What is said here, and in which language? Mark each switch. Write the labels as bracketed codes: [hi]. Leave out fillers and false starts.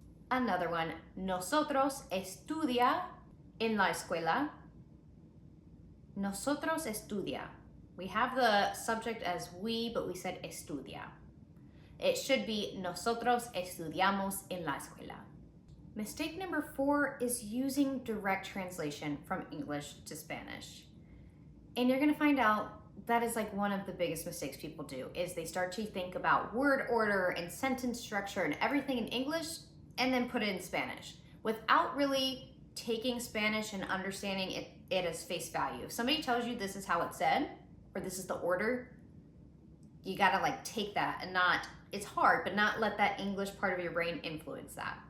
[en] Another one, [es] nosotros estudia en la escuela. Nosotros estudia. [en] We have the subject as we, but we said estudia. It should be [es] nosotros estudiamos en la escuela. [en] Mistake number 4 is using direct translation from English to Spanish. And you're gonna find out that is like one of the biggest mistakes people do, is they start to think about word order and sentence structure and everything in English and then put it in Spanish without really taking Spanish and understanding it as face value. If somebody tells you this is how it's said, or this is the order, you gotta like take that and not, it's hard, but not let that English part of your brain influence that.